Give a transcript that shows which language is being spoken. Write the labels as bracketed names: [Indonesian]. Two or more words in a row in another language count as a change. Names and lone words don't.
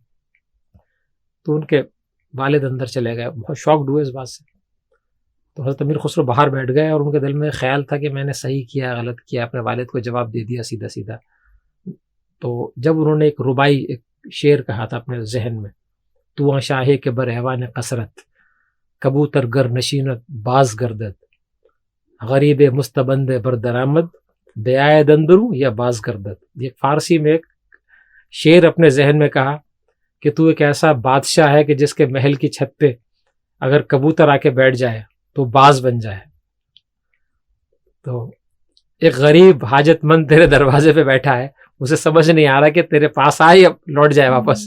[Urdu] تو ان کے والد اندر چلے گئے, بہت شاکڈ ہوئے اس بات سے. تو حضرت امیر خسرو باہر بیٹھ گئے, اور ان کے دل میں خیال تھا کہ میں نے صحیح کیا غلط کیا, اپنے والد کو جواب دے دیا سیدھا سیدھا. تو جب انہوں نے ایک ربائی ایک شعر کہا تھا اپنے ذہن میں, [Persian] تو شاہ کے بر ایوان قصرت, کبوتر گر نشینت باز گردد, غریب مستبند بر درآمد, بیائے اندروں یا باز گردد. [Urdu] یہ فارسی میں ایک شعر اپنے ذہن میں کہا کہ تو ایک ایسا بادشاہ ہے کہ جس کے محل کی چھت پہ اگر کبوتر آ کے بیٹھ جائے تو باز بن جائے. تو ایک غریب حاجت مند تیرے دروازے پہ بیٹھا ہے, اسے سمجھ نہیں آ رہا کہ تیرے پاس آئے یا لوٹ جائے واپس.